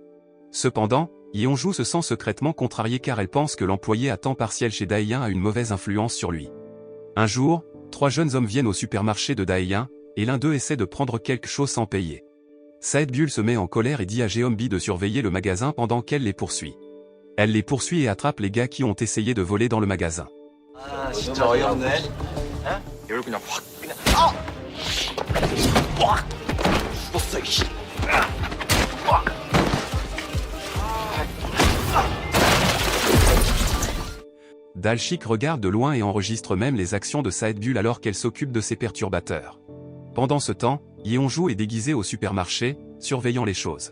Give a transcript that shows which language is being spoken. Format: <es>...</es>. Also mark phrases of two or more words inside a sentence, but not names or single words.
<fr>Cependant, Yeonju se sent secrètement contrariée car elle pense que l'employé à temps partiel chez Daehyun a une mauvaise influence sur lui. Un jour, 3 jeunes hommes viennent au supermarché de Daehyun, et l'un d'eux essaie de prendre quelque chose sans payer. Sae-bul se met en colère et dit à Jeonbi de surveiller le magasin pendant qu'elle les poursuit. Elle les poursuit et attrape les gars qui ont essayé de voler dans le magasin.</fr> <ko>아, 진짜 어이없네. 어? 이걸 그냥 확 그냥 빡! 죽었어 이씨.</ko> <fr>Dalshik regarde de loin et enregistre même les actions de Sae-bul alors qu'elle s'occupe de ses perturbateurs. Pendant ce temps, Yeonju est déguisée au supermarché, surveillant les choses.</fr>